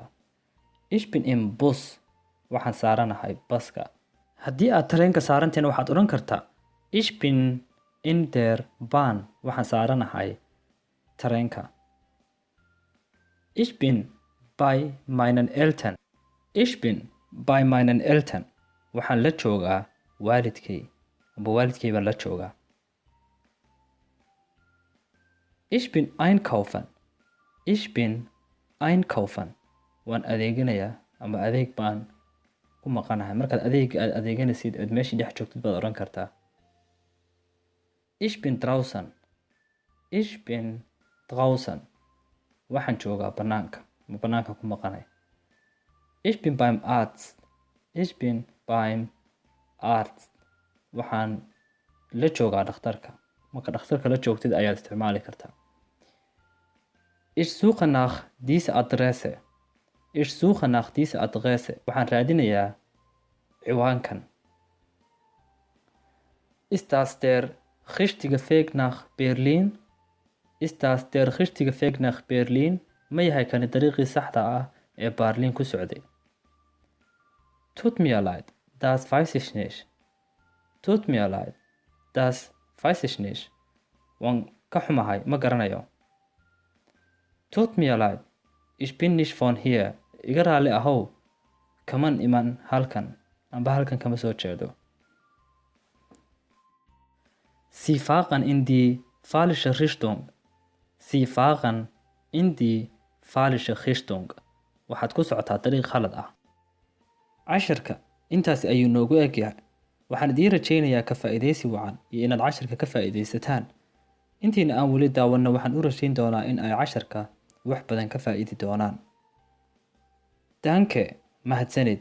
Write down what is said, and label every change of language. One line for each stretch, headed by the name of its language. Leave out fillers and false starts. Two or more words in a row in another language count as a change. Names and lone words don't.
German: Ich bin im Bus.
Somali: Waxaan saaranahay baska. Haddii aad tareenka saarantiina waxaad odhan kartaa
German: Ich bin in der Bahn.
Somali: Waxaan saaranahay tareenka.
German: Ich bin bei meinen Eltern. Ich bin bei meinen Eltern.
Somali: Waxaan la joogaa waalidkay amba waalidkay baan la joogaa.
German: Ich bin einkaufen. Ich bin einkaufen.
Somali: Waan adeeganayaa ama adeeg baan ku maqanahay. Markaad aad adeeganaysid aad meeshii dhex joogtid baad odhan kartaa
German: Ich bin draußen. Ich bin draußen.
Somali: Waxaan joogaa banaanka ama banaanka ku maqanay.
German: Ich bin beim Arzt. Ich bin beim Arzt.
Somali: Waxaan la joogaa dhakhtarka. Marka dhakhtarka la joogtid ayaad isticmaali kartaa.
German: Ich suche nach dieser Adresse. Ich suche nach dieser Adresse.
Somali: Waxaan raadinayaa ciwaankan.
German: Ist das der richtige Weg nach Berlin? Ist das der richtige Weg nach Berlin?
Somali: Ma yahay kani dariiqii saxda ah ee Berlin ku socday?
German: Tut mir leid, das weiß ich nicht. Tut mir leid, das weiß ich nicht.
Somali: Waan ka xumahay, ma garanayo.
German: Tut mir leid, ich bin nicht von hier.
Somali: Iga raali ahow, kaman iman halkan, amba halkan kama soo jeedo.
German: Sie fahren in die falsche Richtung. Sie fahren in die falsche Richtung.
Somali: Waxaad ku socotaa dariiq khalad ah. Casharka intaas ayuu noogu egyahay. Waxaan idiin rajaynayaa ka faa'iidaysi wacan iyo inaad casharka ka faa'iidaysataan. Intiina aan weli daawanno waxaan u rajayn doonaa in ay casharka wax badan ka faa'iidi doonaan.
German: Danke, mahadsanid.